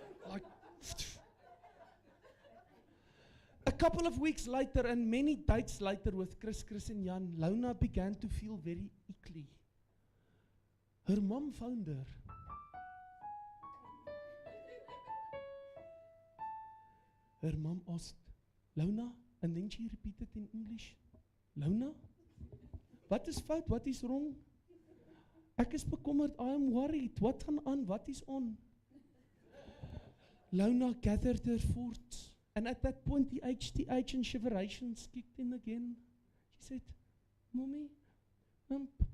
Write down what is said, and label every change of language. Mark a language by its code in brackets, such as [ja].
[en] Like a couple of weeks later and many dates later with Chris and Jan, Lona began to feel very icky. Her mom found her. Her mom asked, Lona, and then she repeated in English, Lona, [af] wat is fout, wat is [en] wrong? [af] Ek is bekommerd, [en] I am worried, [af] wat gaan aan, wat is on? [en] Lona gathered her thoughts, and at that point the HTH and shiverations kicked in again. She said, Mommy, pregnant.